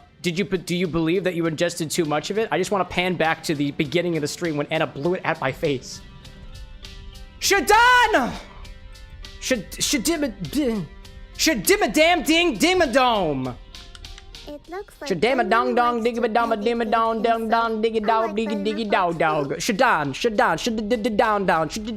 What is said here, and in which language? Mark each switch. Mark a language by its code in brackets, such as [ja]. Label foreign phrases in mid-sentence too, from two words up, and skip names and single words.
[en] do you believe that you ingested too much of it? I just want to pan back to the beginning of the stream when Anna blew it at my face. Shadan! Shadima damn ding dimadome! It looks like Shadama dong dong diggy ba dong ba dimma dong dong dong diggy dog diggy diggy dog dog. Shadan down down.